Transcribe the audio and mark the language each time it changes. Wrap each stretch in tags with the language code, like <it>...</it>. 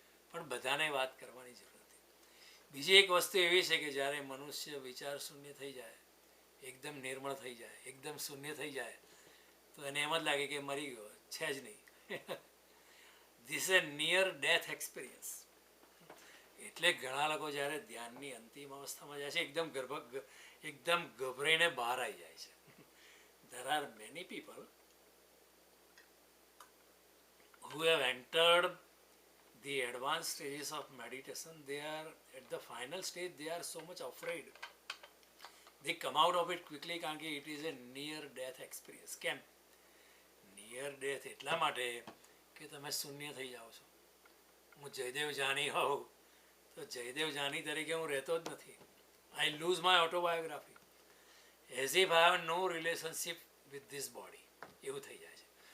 <gu>પણ બધાને વાત કરવાની જરૂર નથી. બીજી એક વસ્તુ એવી છે કે જ્યારે મનુષ્ય વિચાર શૂન્ય થઈ જાય, એકદમ નિર્મળ થઈ જાય, એકદમ શૂન્ય થઈ જાય, તો એને એમ જ લાગે કે મરી ગયો છે જ નહીં.</gu> <en>This a near death experience.</en> <gu>એટલે ઘણા લોકો જ્યારે ધ્યાનની અંતિમ અવસ્થામાં જાય છે એકદમ ગભરાઈને બહાર આવી જાય છે.</gu> <en>There are many people who have entered the advanced stages of meditation. They are at the final stage, they are so much afraid. They come out of it quickly</en> <gu>કારણ કે</gu> <en>it is a near death experience.</en> <gu>કેમ? Near death એટલા માટે કે તમે શૂન્ય થઈ જાઓ છો. હું જયદેવ જાની હોઉં તો જયદેવ જાની તરીકે હું રહેતો જ નથી.</gu> <en>I lose my autobiography as if I have no relationship with this body,</en> <gu>એવું થઈ જાય છે.</gu>